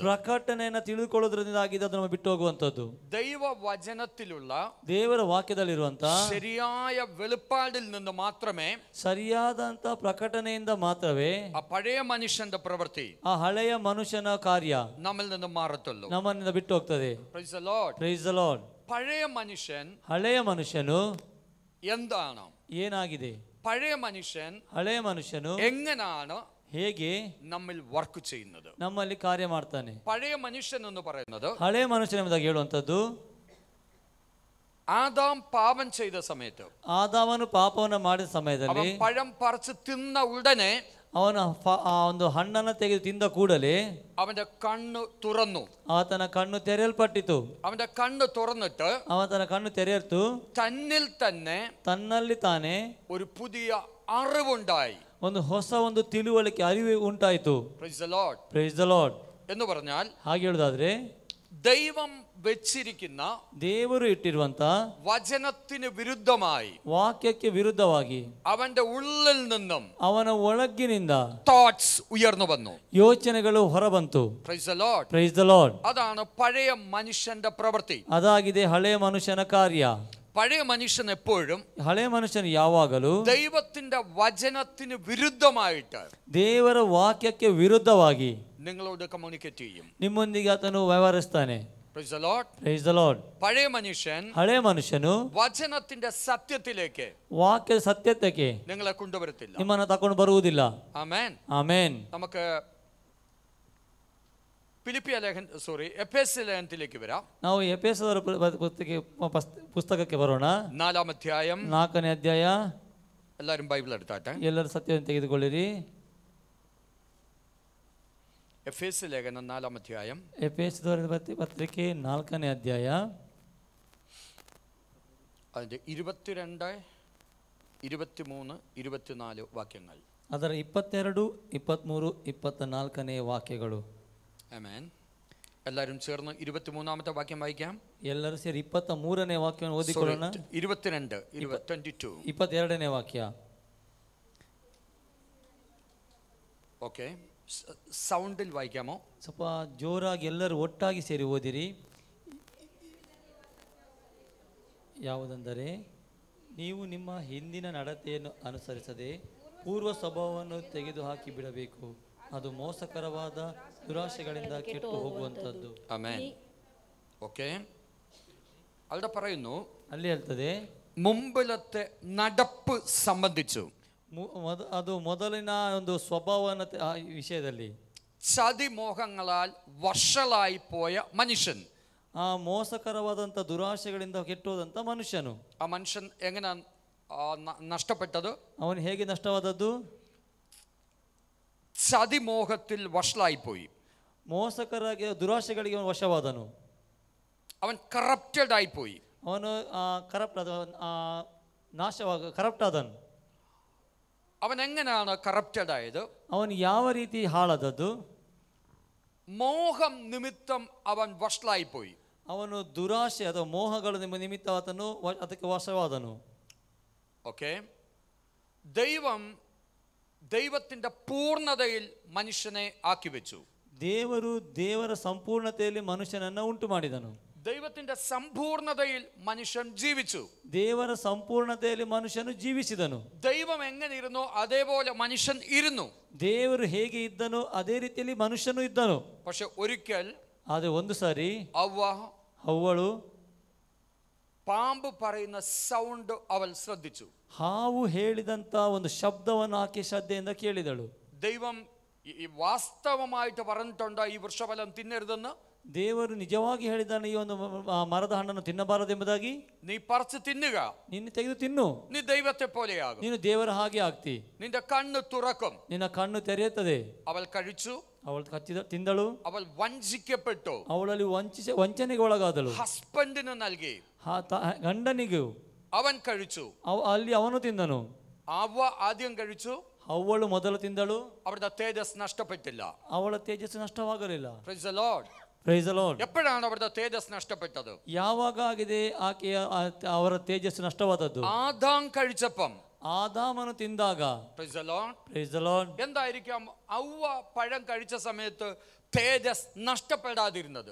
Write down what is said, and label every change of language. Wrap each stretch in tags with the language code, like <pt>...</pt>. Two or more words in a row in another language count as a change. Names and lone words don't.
<kn>ಪ್ರಕಟಣೆಯನ್ನು ತಿಳಿದುಕೊಳ್ಳೋದ್ರಿಂದಾಗಿ ಅದು ನಮಗೆ ಬಿಟ್ಟು ಹೋಗುವಂಥದ್ದು.</kn> <ml>ദൈവവചനത്തിലുള്ള</ml> <kn>ದೇವರ ವಾಕ್ಯದಲ್ಲಿರುವಂತ</kn> <ml>ശരിയായ വെളിപ്പാടിൽ നിന്ന് മാത്രമേ,</ml> <kn>ಸರಿಯಾದಂತ ಪ್ರಕಟಣೆಯಿಂದ ಮಾತ್ರವೇ</kn> <ml>ആ പഴയ മനുഷ്യന്റെ പ്രവൃത്തി,</ml> <kn>ಆ ಹಳೆಯ ಮನುಷ್ಯನ ಕಾರ್ಯ</kn> <ml>നമ്മിൽ നിന്ന് മാറത്തുള്ളൂ.</ml> <kn>ನಮ್ಮನ್ನ ಬಿಟ್ಟು ಹೋಗ್ತದೆ.</kn> <en>Praise the Lord. Praise the Lord.</en> <ml>പഴയ മനുഷ്യൻ</ml> <kn>ಹಳೆಯ ಮನುಷ್ಯನು</kn> <ml>എന്താണ്?</ml> <kn>ಏನಾಗಿದೆ?</kn> <ml>പഴയ മനുഷ്യൻ</ml> <kn>ಹಳೆಯ ಮನುಷ್ಯನು</kn> <ml>എങ്ങനെയാണ്</ml> <kn>ಹೇಗೆ</kn> <ml>നമ്മിൽ വർക്ക് ചെയ്യുന്നത്?</ml> <kn>ನಮ್ಮಲ್ಲಿ ಕಾರ್ಯ ಮಾಡ್ತಾನೆ.</kn> <ml>പഴയ മനുഷ്യൻ എന്ന് പറയുന്നത്</ml> <kn>ಹಳೆಯ ಮನುಷ್ಯನ ಎಂಬುದಾಗಿ ಹೇಳುವಂಥದ್ದು,</kn> <ml>ആദാം പാപം ചെയ്ത സമയത്ത്,</ml> <kn>ಆದಾಮನು ಪಾಪವನ್ನು ಮಾಡಿದ ಸಮಯದಲ್ಲಿ</kn> <ml>അവൻ പഴം പറിച്ച് തിന്ന ഉടനെ</ml> <kn>ಅವನ ಒಂದು ಹಣ್ಣನ್ನು ತೆಗೆದು ತಿಂದ ಕೂಡಲೇ</kn> <ml>അവന്റെ കണ്ണ് തുറന്നു.</ml> <kn>ಆತನ ಕಣ್ಣು ತೆರೆಯಲ್ಪಟ್ಟಿತು.</kn> <ml>അവന്റെ കണ്ണ് തുറന്നിട്ട്</ml> <kn>ಆತನ ಕಣ್ಣು ತೆರೆಯಿತು.</kn> <ml>തന്നിൽ തന്നെ</ml> <kn>ತನ್ನಲ್ಲಿ ತಾನೇ</kn> <ml>ഒരു പുതിയ അറിവുണ്ടായി.</ml> <kn>ಒಂದು ಹೊಸ ಒಂದು ತಿಳುವಳಿಕೆ, ಅರಿವು ಉಂಟಾಯಿತು.</kn> <en>Praise the Lord. Praise the Lord.</en> <ml>എന്ന് പറഞ്ഞാൽ</ml> <kn>ಹಾಗೆ ಹೇಳುದಾದ್ರೆ,</kn> <ml>ദൈവം വെച്ചിരിക്കുന്ന</ml> <kn>ದೇವರು ಇಟ್ಟಿರುವಂತ</kn> <ml>വചനത്തിന് വിരുദ്ധമായി,</ml> <kn>ವಾಕ್ಯಕ್ಕೆ ವಿರುದ್ಧವಾಗಿ</kn> <ml>അവന്റെ ഉള്ളിൽ നിന്നും</ml> <kn>ಅವನ ಒಳಗಿನಿಂದ</kn> <ml>തോട്ട്സ് ഉയർന്നു വന്നു.</ml> <kn>ಯೋಚನೆಗಳು ಹೊರಬಂತು.</kn> <en>Praise the Lord. Praise the Lord.</en> <ml>അതാണ് പഴയ മനുഷ്യന്റെ പ്രവൃത്തി.</ml> <kn>ಅದಾಗಿದೆ ಹಳೆಯ ಮನುಷ್ಯನ ಕಾರ್ಯ.</kn> <ml>പഴയ മനുഷ്യൻ എപ്പോഴും</ml> <kn>ಹಳೆಯ ಮನುಷ್ಯನು ಯಾವಾಗಲೂ</kn> <ml>ദൈവത്തിന്റെ വചനത്തിന് വിരുദ്ധമായിട്ട്</ml> <kn>ದೇವರ ವಾಕ್ಯಕ್ಕೆ ವಿರುದ್ಧವಾಗಿ</kn> <ml>നിങ്ങളോട് കമ്മ്യൂണിക്കേറ്റ് ചെയ്യും.</ml> <kn>ನಿಮ್ಮೊಂದಿಗೆ ಆತನು ವ್ಯವಹರಿಸ್ತಾನೆ.</kn> <en>Praise the Lord. Praise the Lord.</en> <ml>പഴയ മനുഷ്യൻ</ml> <kn>ಹಳೆಯ ಮನುಷ್ಯನು</kn> <ml>വചനത്തിന്റെ സത്യത്തിലേക്ക്</ml> <kn>ವಾಕ್ಯದ ಸತ್ಯತೆಗೆ</kn> <ml>നിങ്ങളെ കൊണ്ടുവരത്തില്ല.</ml> <kn>ನಿಮ್ಮನ್ನು ತಕೊಂಡು ಬರುವುದಿಲ್ಲ.</kn> <ml>ആമേൻ.</ml> <kn>ಆಮೆನ್.</kn> <ml>നമുക്ക് എഫെസ്യ ലേഖനത്തിലേക്ക് വരാം.</ml> <kn>ನಾವು ಎಫೆಸದವರ ಪುಸ್ತಕಕ್ಕೆ ಬರೋಣ.</kn> <ml>4-ാം അധ്യായം,</ml> <kn>4ನೇ ಅಧ್ಯಾಯ.</kn> <ml>എല്ലാവരും ബൈബിൾ എടുത്താട്ടെ.</ml> <kn>ಎಲ್ಲರೂ ಸತ್ಯವನ್ನು ತೆಗೆದುಕೊಳ್ಳಿರಿ.</kn> <ml>എഫെസ്യ ലേഖനം 4-ാം അധ്യായം,</ml> <kn>ಎಫೆಸದವರ ಪತ್ರಿಕೆ 4ನೇ ಅಧ್ಯಾಯ,</kn> <ml>അതിന്റെ 22, 23, 24 ವಾಕ್ಯങ്ങൾ.</ml> <kn>ಅದರ 22, 23, 24ನೇ ವಾಕ್ಯಗಳು.</kn> <ml>ആമേൻ. എല്ലാവരും ചേർന്ന് 23-ാമത്തെ വാക്യം വായിക്കാം.</ml> <kn>ಎಲ್ಲರೂ ಸೇರಿ 23ನೇ ವಾಕ್ಯವನ್ನು ಓದಿಕೊಳ್ಳೋಣ. 22ನೇ ವಾಕ್ಯ.</kn> <ml>ಓಕೆ, ಸೌಂಡಿൽ വായിക്കാമോ?</ml> <kn>ಸ್ವಲ್ಪ ಜೋರಾಗಿ ಎಲ್ಲರೂ ಒಟ್ಟಾಗಿ ಸೇರಿ ಓದಿರಿ. ಯಾವುದೆಂದರೆ, ನೀವು ನಿಮ್ಮ ಹಿಂದಿನ ನಡತೆಯನ್ನು ಅನುಸರಿಸದೆ ಪೂರ್ವ ಸ್ವಭಾವವನ್ನು ತೆಗೆದುಹಾಕಿ ಬಿಡಬೇಕು. ಅದು ಮೋಸಕರವಾದ ದುರಾಶೆಗಳಿಂದ ಕೆಟ್ಟು ಹೋಗುವಂಥದ್ದು. ಆಮೆನ್. ಓಕೆ,</kn> <ml>അവിടെ പറയുന്നു,</ml> <kn>ಅಲ್ಲಿ ಹೇಳ್ತದೆ,</kn> <ml>മുമ്പിലത്തെ നടപ്പ് സംബന്ധിച്ചു</ml> <kn>ಅದು ಮೊದಲಿನ ಒಂದು ಸ್ವಭಾವನ ವಿಷಯದಲ್ಲಿ</kn> <ml>ചതിമോഹങ്ങളാൽ വഷളായി പോയ മനുഷ്യൻ,</ml> <kn>ಆ ಮೋಸಕರವಾದಂಥ ದುರಾಶೆಗಳಿಂದ ಕೆಟ್ಟೋದಂಥ ಮನುಷ್ಯನು,</kn> <ml>ആ മനുഷ്യൻ എങ്ങനെ നഷ്ടപ്പെട്ടത്?</ml> <kn>ಅವನು ಹೇಗೆ ನಷ್ಟವಾದದ್ದು?</kn> <ml>ചതിമോഹത്തിൽ വഷളായിപ്പോയി.</ml> <kn>ಮೋಸಕರಾಗಿ ದುರಾಶೆಗಳಿಗೆ ಅವನು ವಶವಾದನು.</kn> <ml>അവൻ കറപ്റ്റഡ് ആയിപ്പോയി.</ml> <kn>ಅವನು ಕರಪ್ಟ್ ಆದನು.</kn> <ml>അവൻ എങ്ങനെയാണ് കറപ്റ്റഡ് ആയത്?</ml> <kn>ಅವನು ಯಾವ ರೀತಿ ಹಾಳಾದದ್ದು?</kn> <ml>മോഹം നിമിത്തം അവൻ വഷളായിപ്പോയി.</ml> <kn>ಅವನು ದುರಾಶೆ ಅಥವಾ ಮೋಹಗಳ ನಿಮಿತ್ತ ಆತನು ಅದಕ್ಕೆ ವಶವಾದನು.</kn> <ml>ഓക്കെ, ദൈവത്തിന്റെ പൂർണ്ണതയിൽ മനുഷ്യനെ ആക്കി വെച്ചു.</ml> <kn>ದೇವರು ದೇವರ ಸಂಪೂರ್ಣತೆಯಲ್ಲಿ ಮನುಷ್ಯನನ್ನು ಉಂಟು ಮಾಡಿದನು.</kn> <ml>ദൈവത്തിന്റെ സമ്പൂർണതയിൽ മനുഷ്യൻ ജീവിച്ചു.</ml> <kn>ದೇವರ ಸಂಪೂರ್ಣತೆಯಲ್ಲಿ ಮನುಷ್ಯನು ಜೀವಿಸಿದನು.</kn> <ml>ദൈവം എങ്ങനെ ഇരുന്നോ അതേപോലെ മനുഷ്യൻ ഇരുന്നു.</ml> <kn>ದೇವರು ಹೇಗೆ ಇದ್ದನೋ ಅದೇ ರೀತಿಯಲ್ಲಿ ಮನುಷ್ಯನು ಇದ್ದನು.</kn> <ml>പക്ഷെ ഒരിക്കൽ</ml> <kn>ಆದರೆ ಒಂದು ಸಾರಿ</kn> <ml>ಅವ್ವಳು പാമ്പ് പറയുന്ന സൗണ്ട് അവൾ ശ്രദ്ധിച്ചു.</ml> <kn>ಹಾವು ಹೇಳಿದಂತ ಒಂದು ಶಬ್ದವನ್ನು ಆಕೆ ಶ್ರದ್ಧೆಯಿಂದ ಕೇಳಿದಳು.</kn> <ml>ദൈവം വാസ്തവമായിട്ട് പറഞ്ഞിട്ടുണ്ടോ ഈ വൃക്ഷഫലം തിന്നരുതെന്ന്?</ml> <kn>ದೇವರು ನಿಜವಾಗಿ ಹೇಳಿದ್ದಾನೆ, ಈ ಒಂದು ಮರದ ಹಣ್ಣನ್ನು ತಿನ್ನಬಾರದೆಂಬುದಾಗಿ.</kn> <ml>നീ പറിച്ച് തിന്നുക,</ml> <kn>ನಿನ್ನ ತೆಗೆದು ತಿನ್ನು,</kn> <ml>നീ ദൈവത്തെ പോലെയാകും,</ml> <kn>ನೀನು ದೇವರ ಹಾಗೆ ಆಗ್ತಿ,</kn> <ml>നിന്റെ കണ്ണ് തുറക്കും.</ml> <kn>ನಿನ್ನ ಕಣ್ಣು ತೆರೆಯುತ್ತದೆ.</kn> <ml>അവൾ കഴിച്ചു,</ml> <kn>ಅವಳು ತಿಂದಳು,</kn> <ml>അവൾ വഞ്ചിക്കപ്പെട്ടു,</ml> <kn>ಅವಳಲ್ಲಿ ವಂಚನೆಗೆ ಒಳಗಾದಳು.</kn> <ml>ഹസ്ബൻഡിന് നൽകി,</ml> <kn>ಗಂಡನಿಗೂ</kn> <ml>അവൻ കഴിച്ചു,</ml> <kn>ಅಲ್ಲಿ ಅವನು ತಿಂದನು.</kn> <ml>അവ ആദ്യം കഴിച്ചു,</ml> <kn>ಅವಳು ಮೊದಲು ತಿಂದಳು,</kn> <ml>അവരുടെ തേജസ് നഷ്ടപ്പെട്ടില്ല.</ml> <kn>ಅವಳ ತೇಜಸ್ಸು ನಷ್ಟವಾಗಲಿಲ್ಲ.</kn> <en>Praise the Lord. Praise the Lord.</en> <ml>എപ്പോഴാണ് അവരുടെ തേജസ് നഷ്ടപ്പെട്ടത്?</ml> <kn>ಯಾವಾಗ ಆಗಿದೆ ಆಕೆಯ ಅವರ ತೇಜಸ್ಸು ನಷ್ಟವಾದದ್ದು?</kn> <ml>ആദാം കഴിച്ചപ്പം,</ml> <kn>ಆದಾಮನು ತಿಂದಾಗ.</kn> <en>Praise the Lord. Praise the Lord.</en> <ml>എന്തായിരിക്കാം ഔവ പഴം കഴിച്ച സമയത്ത് തേജസ് നഷ്ടപ്പെടാതിരുന്നത്?</ml>